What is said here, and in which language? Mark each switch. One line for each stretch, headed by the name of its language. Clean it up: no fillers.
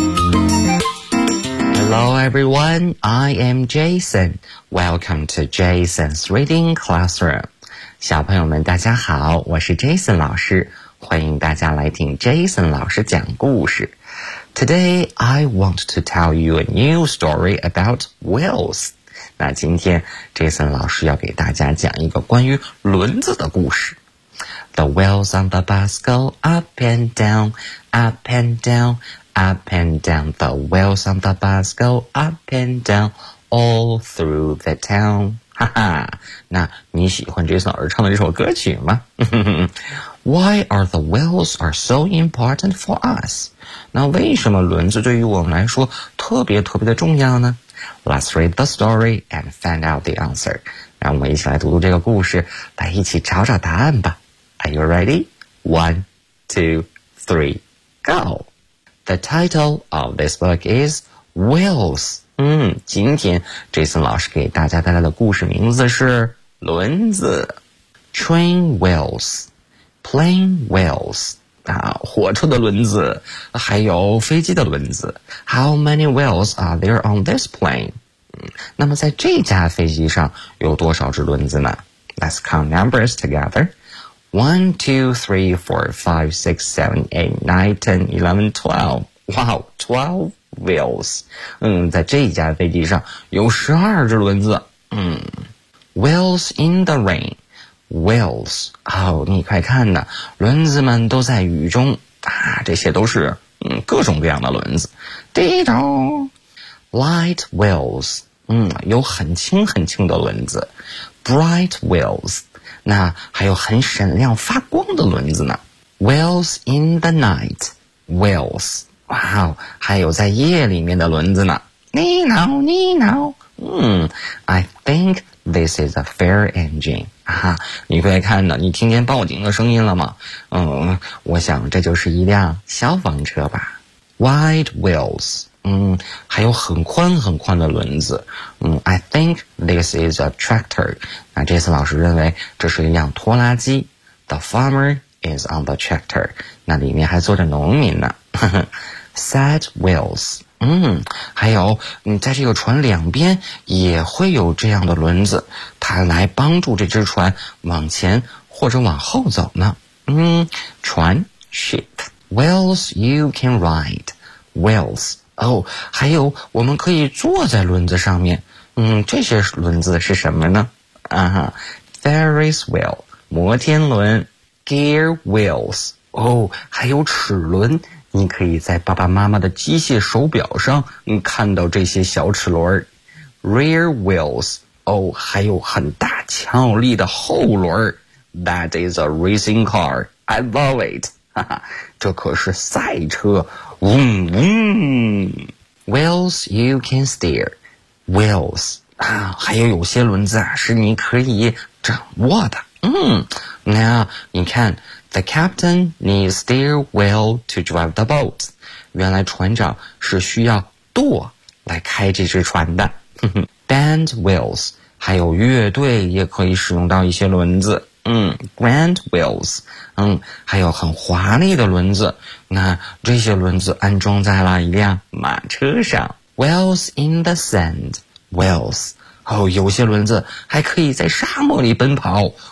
English: Hello everyone, I am Jason. Welcome to Jason's Reading Classroom.
Chinese: 小朋友们大家好，我是 Jason 老师，欢迎大家来听 Jason 老师讲故事。
English: Today, I want to tell you a new story about wheels.
Chinese: 那今天 Jason 老师要给大家讲一个关于轮子的故事。
English: The wheels on the bus go up and down, up and down, up and down. The wheels on the bus go up and down all through the town.
Chinese: 哈哈，那你喜欢 Jason 老师唱的这首歌曲吗？
English: Why are the wheels are so important for us?
Chinese: 那为什么轮子对于我们来说特别特别的重要呢？
English: Let's read the story and find out the answer.
Chinese: 让我们一起来读读这个故事，来一起找找答案吧。
English: Are you ready? 1, 2, 3, go! The title of this book is Wheels.
Chinese: 今天 Jason 老师给大家带来的故事名字是轮子。 Train wheels, plane wheels, 火车的轮子，还有飞机的轮子。
English: How many wheels are there on this plane?
Chinese: 那么在这架飞机上有多少只轮子呢？
English: Let's count numbers together. 1, 2, 3, 4, 5, 6, 7, 8, 9, 10, 11, 12. Wow, 12.
Chinese: Wheels, 在这架飞机上有12只轮子。 Wheels in the rain, wheels, 你快看呐，轮子们都在雨中，这些都是各种各样的轮子。第一种 , light wheels, 有很轻很轻的轮子。 bright wheels, 那还有很闪亮发光的轮子呢。 Wheels in the night, wheels, 哇哦，还有在夜里面的轮子呢。 Nino, Nino.
English: I think this is a fire engine.
Chinese: 你快看呢，你听见报警的声音了吗？我想这就是一辆消防车吧。 Wide wheels. 还有很宽很宽的轮子。
English: I think this is a tractor.
Chinese: 那这次老师认为这是一辆拖拉机。 The farmer is on the tractor. 那里面还坐着农民呢。
English: Sad whales。
Chinese: 还有，在这个船两边也会有这样的轮子，它来帮助这只船往前或者往后走呢。
English: 船 ，ship。Whales you can ride. Whales.
Chinese: 哦，还有，我们可以坐在轮子上面。这些轮子是什么呢？
English: Ferris wheel， 摩天轮。
Chinese: Gear wheels. 哦，还有齿轮。你可以在爸爸妈妈的机械手表上看到这些小齿轮。
English: Rear wheels.
Chinese: 哦，还有很大强有力的后轮。
English: That is a racing car. I love it. 哈哈，这可是赛车。嗡嗡。Wheels you can steer. Wheels.
Chinese: 啊，还有些轮子啊是你可以掌握的。
English: Now, 你看 ,the captain needs steer wheel to drive the boat.
Chinese: 原来船长是需要舵来开这只船的。 Band wheels, 还有乐队也可以使用到一些轮子。 Grand wheels, 还有很华丽的轮子。那这些轮子安装在了一辆马车上。
English: Wheels in the sand, wheels.
Chinese: 哦，有些轮子还可以在沙漠里奔跑。